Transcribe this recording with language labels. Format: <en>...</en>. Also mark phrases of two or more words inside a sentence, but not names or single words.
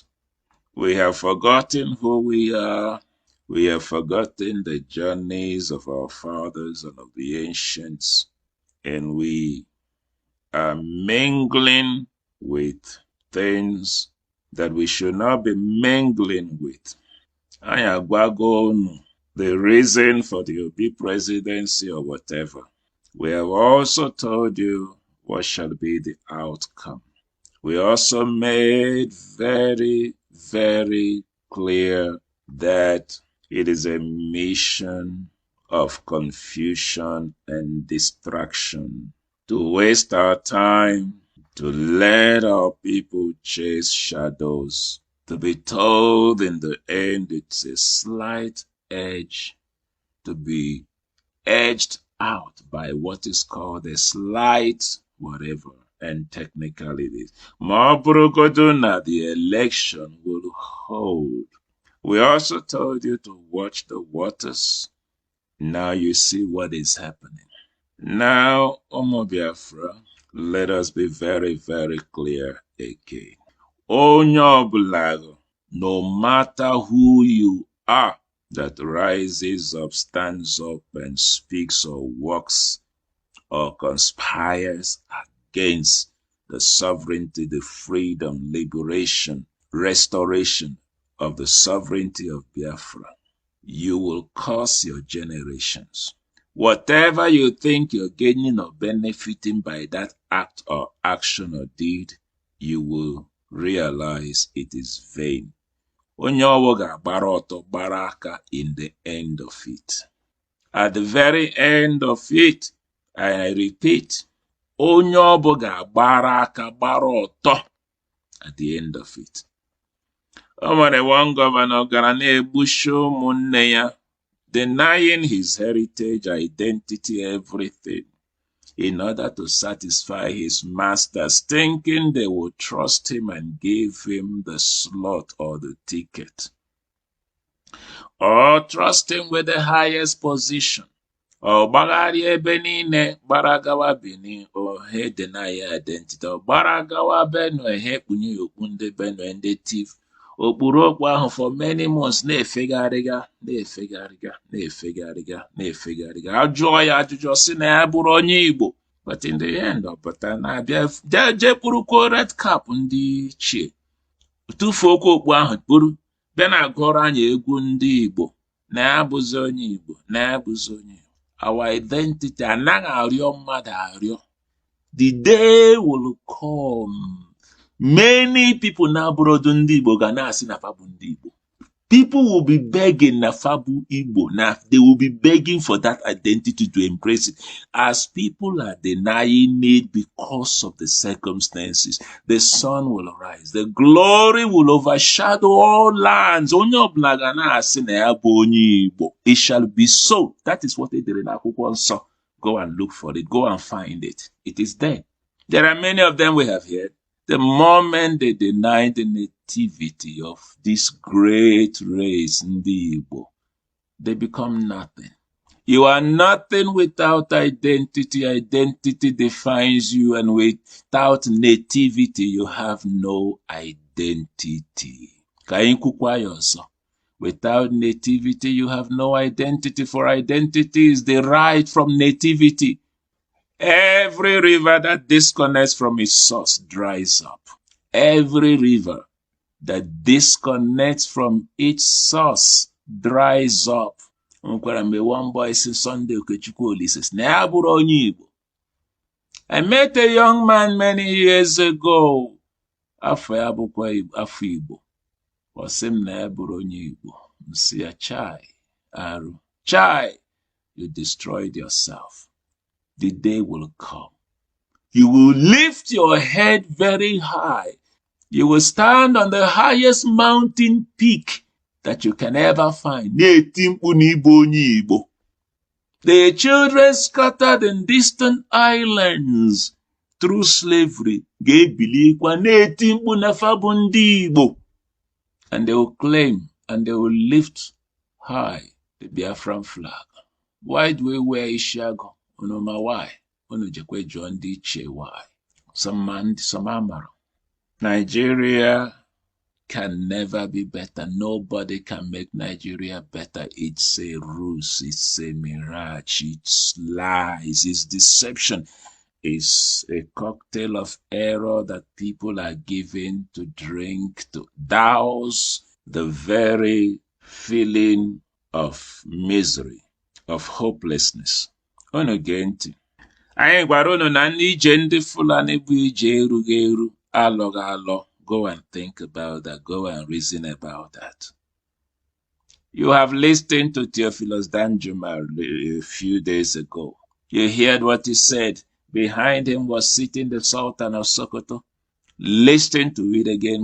<en>We have forgotten who we are. We have forgotten the journeys of our fathers and of the ancients. And we are mingling with things that we should not be mingling with.</en> <ig>Anyị agwago unu</ig> <en>the reason for the Obi presidency or whatever. We have also told you what shall be the outcome. We also made very, very clear that it is a mission of confusion and distraction to waste our time, to let our people chase shadows, to be told in the end it's a slight edge, to be edged out by what is called a slight whatever, and technically it is.</en> <ig>Ma ọ bụrụgodu na</ig> <en>the election will hold. We also told you to watch the waters. Now you see what is happening. Now, Omo Biafra, let us be very, very clear again.</en> <ig>Onye ọbụla,</ig> <en>no matter who you are, that rises up, stands up, and speaks or walks or conspires against the sovereignty, the freedom, liberation, restoration of the sovereignty of Biafra, you will curse your generations. Whatever you think you're gaining or benefiting by that act or action or deed, you will realize it is vain.</en> <ig>Onye ọwụ ga-agbara ọtọ gbara aka</ig> <en>in the end of it. At the very end of it, I repeat,</en> <ig>onye ọbụ ga-agbara aka gbara ọtọ</ig> <en>at the end of it.</en> <ig>O nwere</ig> <en>one governor</en> <ig>gara na-egbuchi ụmụnne ya,</ig> <en>denying his heritage, identity, everything, in order to satisfy his masters, thinking they would trust him and give him the slot or the ticket, or trust him with the highest position, or</en> <ig>gbagharị ebe niile gbara gawa Benin,</ig> <en>or he deny identity, or</en> <ig>gbara gawa Benue, he kpunye okpu ndị Benue ndị tif, okpuru okpu ahụ</ig> <en>for many months</en> <ig>na-efegharịga, ajụọ ya ajụjụ sị na ya bụrụ onye Igbo,</ig> <en>but in the end</en> <ig>ọ pụta na-abịa jee kpụrụkwa</ig> <en>red cap</en> <ig>ndị ichie, tụfuokwa okpu ahụ kpụrụ bịa na-agụrụ anyị egwu ndị Igbo na ya bụzi onye Igbo, na ya bụzi onye Igbo.</ig> <en>Our identity</en> <ig>anaghị arịọ mmadụ arịọ.</ig> <en>The day will come, many people</en> <ig>na abroad ndị Igbo ga na-asị na fa bụ ndị Igbo.</ig> <en>People will be begging</en> <ig>na fa bụ Igbo.</ig> <en>Now they will be begging for that identity to embrace it. As people are denying it because of the circumstances, the sun will rise. The glory will overshadow all lands.</en> <ig>Onye ọbụla ga na-asị na ya bụ onye Igbo.</ig> <en>It shall be so. That is what they did in Akwụkwọ Nsọ. Go and look for it. Go and find it. It is there. There are many of them we have heard. The moment they deny the nativity of this great race, Ndi Igbo, they become nothing. You are nothing without identity. Identity defines you, and without nativity, you have no identity.</en> <ig>Ka anyị kwukwa ya ọzọ.</ig> <en>Without nativity, you have no identity, for identity is derived from nativity. Every river that disconnects from its source dries up. Every river that disconnects from its source dries up. One boy says Sunday Okechukwu says,</en> <ig>na ya bụrụ onye Igbo.</ig> <en>I met a young man many years ago.</en> <ig>Afọ ya bụkwa afọ Igbo. Ọ sị m na ya bụrụ onye Igbo. M sị ya, chai, arụ. Chai,</ig> <en>you destroyed yourself. The day will come. You will lift your head very high. You will stand on the highest mountain peak that you can ever find.</en> <ig>Na-eti mkpu na ịbụ onye Igbo.</ig> <en>The children scattered in distant islands through slavery</en> <ig>ga-ebilikwa na-eti mkpu na fa bụ ndị Igbo.</ig> <en>And they will claim and they will lift high the Biafran flag. Why do we wear Ishiago? Unoma why?</en> <ig>Unu jekwe jụọ ndị ichie why? Some amara.</ig> <en>Nigeria can never be better. Nobody can make Nigeria better. It's a ruse, it's a mirage, it's lies, it's deception. It's a cocktail of error that people are given to drink, to douse the very feeling of misery, of hopelessness.</en> <ig>Unu gee ntị. Anyị gwara unu na ndị ije ndị Fulani bụ ije erughị eru, alọghị alọ.</ig> <en>Go and think about that. Go and reason about that. You have listened to Theophilus Danjuma a few days ago. You heard what he said. Behind him was sitting the Sultan of Sokoto. Listen to it again.</en>